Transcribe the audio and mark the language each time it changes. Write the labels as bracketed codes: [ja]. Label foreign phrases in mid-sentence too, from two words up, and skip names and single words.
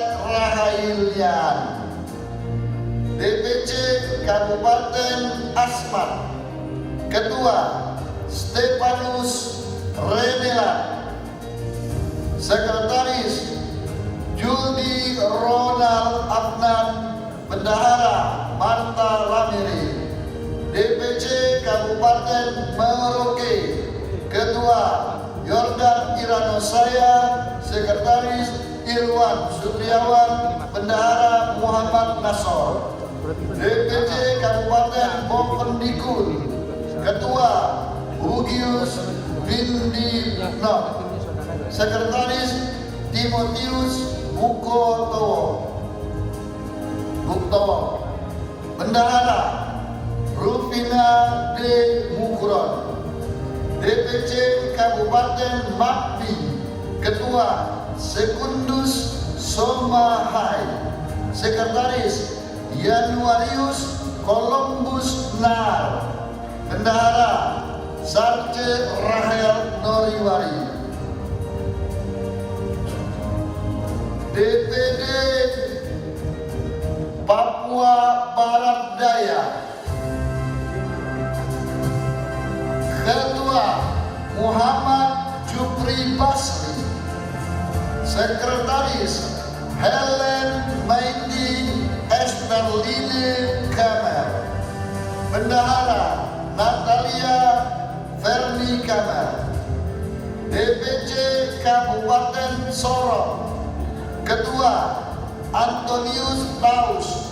[id] Rahailian. DPC Kabupaten Asmat. Ketua Stefanus Renelan. Sekretaris Juldi Ronald Adnan. Bendahara Marta Lamiri. DPC Kabupaten Merauke. Ketua Yordan Iranosaya. Sekretaris Irwan Sutriawan. Bendahara Muhammad Nasor. DPC Kabupaten Bovendigul. Ketua Hugius Bindinok. Sekretaris Timotius Buktowo. Bendahara Rufina D. Mukuron. DPC Kabupaten Makbi. Ketua Sekundus Somahai. Sekretaris Januarius Columbus Nar. Bendahara Sarce Rahel Noriwari. DPD Papua Barat Daya. Ketua Muhammad Jupri Basri. Sekretaris Helen Maindi Esterline Kamer. Bendahara Natalia Verni Kamer. DPC Kabupaten Sorong. Ketua Antonius Taus.